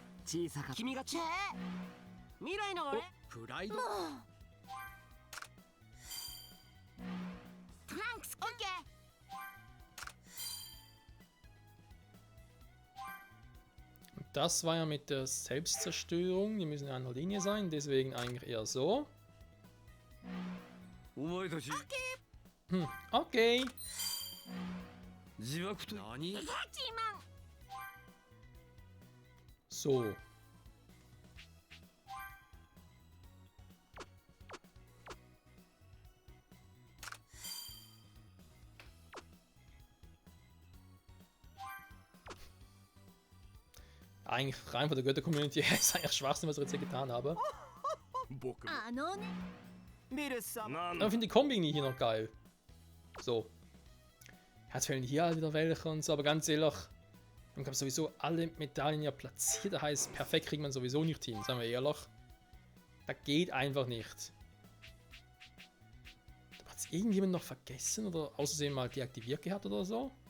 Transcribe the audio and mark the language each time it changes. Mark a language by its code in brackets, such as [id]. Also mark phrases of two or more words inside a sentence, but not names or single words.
[ja] 小さか君がチェ未来の俺プライドもうトランクスオッケー [de] Das war ja mit der Selbstzerstörung. Die müssen in einer Linie sein, deswegen eigentlich eher so. [ja] お前たち [de] Hm, okay. [ja] 自爆と何ヘッチマン [de] So. Eigentlich rein von der Götter-Community her ist eigentlich Schwachsinn, was ich jetzt hier getan habe. [ja] 僕もあのねミルさんなん [de] Aber ich finde die Kombi hier noch geil. So. Jetzt fehlen hier halt wieder welche und so, aber ganz ehrlich, man kann sowieso alle Medaillen ja platziert. Das heißt, perfekt kriegt man sowieso nicht hin, sagen wir ehrlich. Das geht einfach nicht. Hat es irgendjemand noch vergessen oder außerdem mal deaktiviert gehabt oder so?